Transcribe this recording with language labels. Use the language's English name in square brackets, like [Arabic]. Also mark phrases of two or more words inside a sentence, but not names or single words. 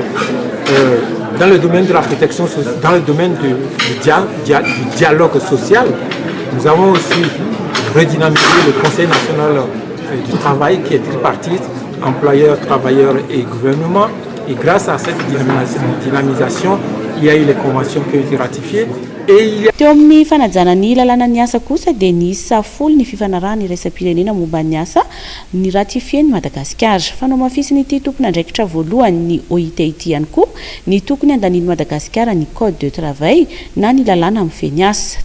[French] Dans le domaine de la protection sociale, dans le domaine du dialogue social, nous avons aussi redynamisé le Conseil national du travail qui est tripartite, employeurs, travailleurs et gouvernement. Et grâce à cette dynamisation, il y a eu les conventions qui ont été ratifiées. [Malagasy] Teo amin'ny fanajana ny lalàna ny asa kosa dia ny safolo ny fifanarahana iraisam-pirenena momba ny asa ny ratifieny Madagasikara. Fanao mafisiny ity tompon'andraikitra voalohany ny OIT ity ihany koa ny tokony andaniany Madagasikara ny [French] code de travail [Malagasy] na ny lalàna amin'ny feny asa.